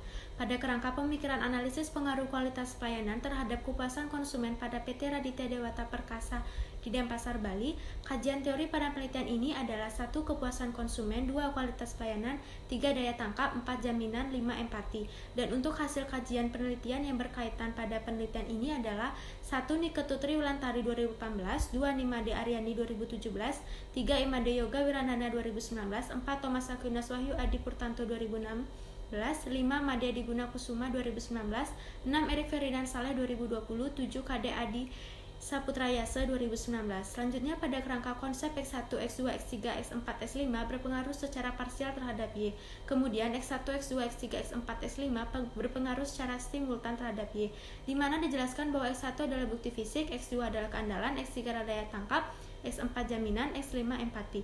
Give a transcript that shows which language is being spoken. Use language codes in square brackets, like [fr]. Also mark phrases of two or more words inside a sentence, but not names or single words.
[id] Pada kerangka pemikiran analisis pengaruh kualitas pelayanan terhadap kepuasan konsumen pada PT Raditya Dewata Perkasa di Denpasar, Bali, kajian teori pada penelitian ini adalah 1. Kepuasan konsumen, 2. Kualitas pelayanan, 3. Daya tangkap, 4. Jaminan, 5. Empati. Dan untuk hasil kajian penelitian yang berkaitan pada penelitian ini adalah 1. Niketutri Wulantari 2018, 2. Nimade Aryani 2017, 3. Imade Yoga Wiranana 2019, 4. Thomas Aquinas Wahyu Adi Purtanto 2016, 5. Made Diguna Kusuma 2019, 6. Erik Ferdinand Saleh 2020, 7. Kade Adi Saputra Yasa 2019. Selanjutnya pada kerangka konsep X1, X2, X3, X4, X5 berpengaruh secara parsial terhadap Y. Kemudian X1, X2, X3, X4, X5 berpengaruh secara simultan terhadap Y, di mana dijelaskan bahwa X1 adalah bukti fisik, X2 adalah keandalan, X3 adalah daya tangkap, X4 jaminan, X5 empati.